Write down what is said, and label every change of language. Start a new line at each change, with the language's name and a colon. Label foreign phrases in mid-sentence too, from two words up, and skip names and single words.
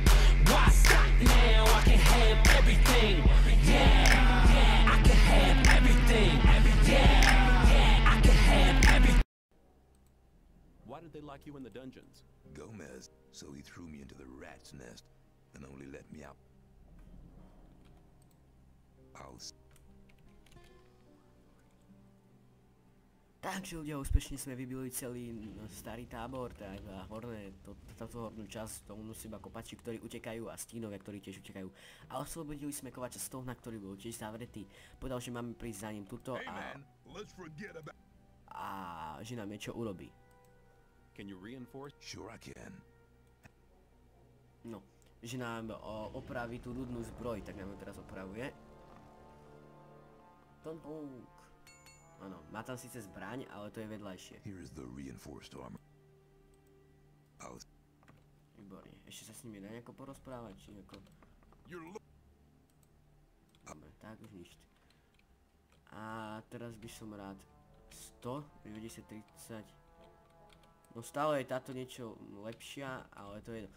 English: Why stop now? I can have everything. Yeah, yeah, I can have everything. Yeah, yeah, I can have everything. Why did they lock you in the dungeons? Gomez, so he threw me into the rat's nest and only let me out.
Slovak: Takže ľudia, úspešne sme vybili celý starý tábor, teda táto hornú časť, tomu nosí iba kopači, ktorí utekajú a stínovia, ktorí tiež utekajú. A oslobodili sme kovača z toho, na ktorý bol tiež zavretý. Povedal, že máme prísť za ním tuto a že nám niečo urobí.
English: Can you reinforce? Sure I can.
Slovak: No, že nám opraví tú rudnú zbroj, tak nám ju teraz opravuje. Tontonk. Áno, má tam síce zbraň, ale to je vedľajšie.
English: Here is the reinforced armor.
Slovak: Výborne, ešte sa s nimi dá nejako porozprávať, či nejako... Dobre, tak už nič. A teraz by som rád 100, 90, 30... No stále je táto niečo lepšia, ale to je jedno.